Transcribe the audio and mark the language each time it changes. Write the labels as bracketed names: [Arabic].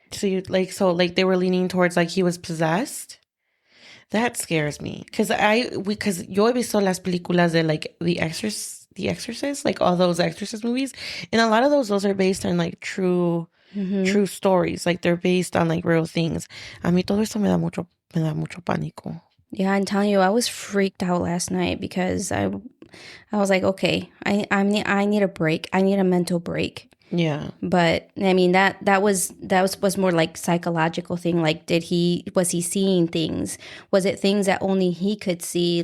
[English] So they were leaning towards like he was possessed. That scares me, because [Spanish] yo he visto las películas de [English] like The Exorcist, like all those Exorcist movies, and a lot of those are based on like true stories, like they're based on like real things. [Spanish] A mí todo esto me da mucho pánico. [English] Yeah, I'm telling you, I was freaked out last night because I was like, okay, I need a break. I need a mental break. Yeah. But I mean that was more like psychological thing. Like, was he seeing things? Was it things that only he could see?